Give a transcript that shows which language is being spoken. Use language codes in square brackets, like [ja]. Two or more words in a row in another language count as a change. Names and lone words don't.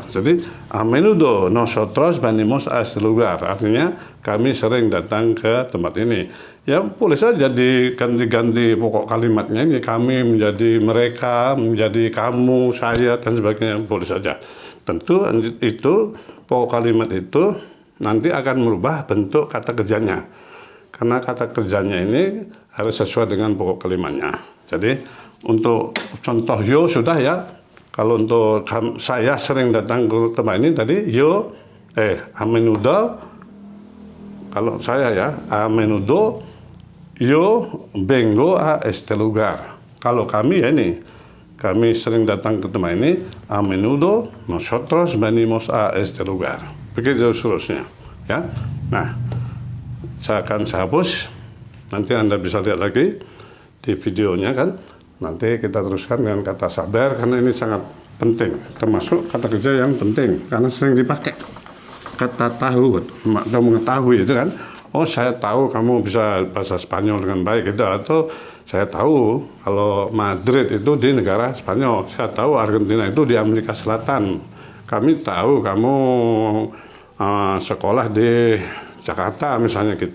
[es] Jadi a menudo nosotros venimos a este lugar, [id] artinya kami sering datang ke tempat ini. Ya boleh saja diganti-ganti pokok kalimatnya ini, kami menjadi mereka, menjadi kamu, saya dan sebagainya, boleh saja. Tentu itu pokok kalimat itu nanti akan merubah bentuk kata kerjanya, karena kata kerjanya ini harus sesuai dengan pokok kalimatnya. Jadi untuk contoh yo sudah ya. Kalau untuk saya sering datang ke tempat ini tadi [es] yo a menudo, [id] kalau saya ya [es] a menudo yo vengo a este lugar. [id] Kalau kami ya ini, kami sering datang ke tempat ini, [es] a menudo nosotros venimos a este lugar. [id] Begitu seterusnya ya. Nah, saya akan hapus, nanti Anda bisa lihat lagi di videonya kan. Nanti kita teruskan dengan kata sabar, karena ini sangat penting, termasuk kata kerja yang penting karena sering dipakai. Kata tahu atau mengetahui itu kan, oh saya tahu kamu bisa bahasa Spanyol dengan baik itu, atau saya tahu kalau Madrid itu di negara Spanyol, saya tahu Argentina itu di Amerika Selatan, kami tahu kamu sekolah di Jakarta misalnya gitu.